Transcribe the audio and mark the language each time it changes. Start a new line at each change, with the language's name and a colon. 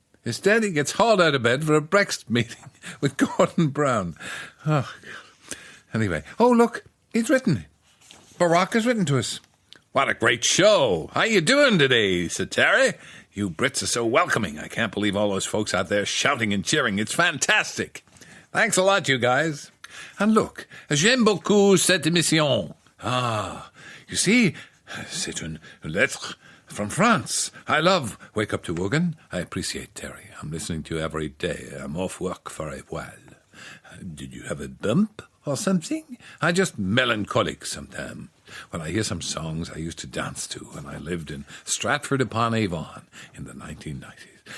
English: Instead, he gets hauled out of bed for a Brexit meeting with Gordon Brown. Oh, God. Anyway, oh, look, he's written. Barack has written to us. What a great show. How you doing today, said Terry. You Brits are so welcoming. I can't believe all those folks out there shouting and cheering. It's fantastic. Thanks a lot, you guys. And look,
French: j'aime beaucoup cette émission.
English: Ah, you see,
French: c'est une lettre
English: from France. I love Wake Up to Wogan. I appreciate Terry. I'm listening to you every day. I'm off work for a while. Did you have a bump or something? I'm just melancholic sometimes. When I hear some songs I used to dance to when I lived in Stratford-upon-Avon in the 1990s.